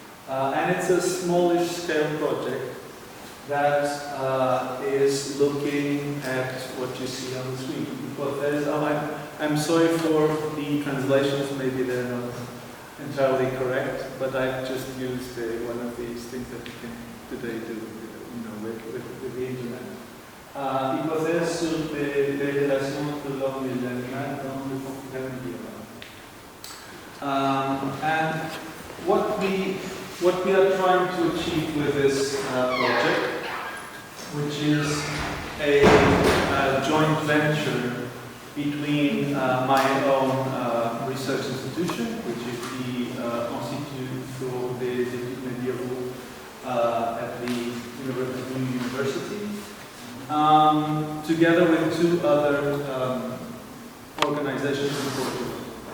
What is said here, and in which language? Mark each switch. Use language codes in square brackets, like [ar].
[en] And it's a smallish scale project that is looking at what you see on the screen. But I'm sorry for the translations, maybe they're not entirely correct, but I've just used one of these things that you can today do, with the internet. [fr] Hypothèse sur les relations entre l'homme et l'animal dans le Portugal médiéval. [en] And what we are trying to achieve with this project, which is a joint venture between my own research institution, which is the Institut pour des études médiévaux at the New University, together with two other organizations in Portugal.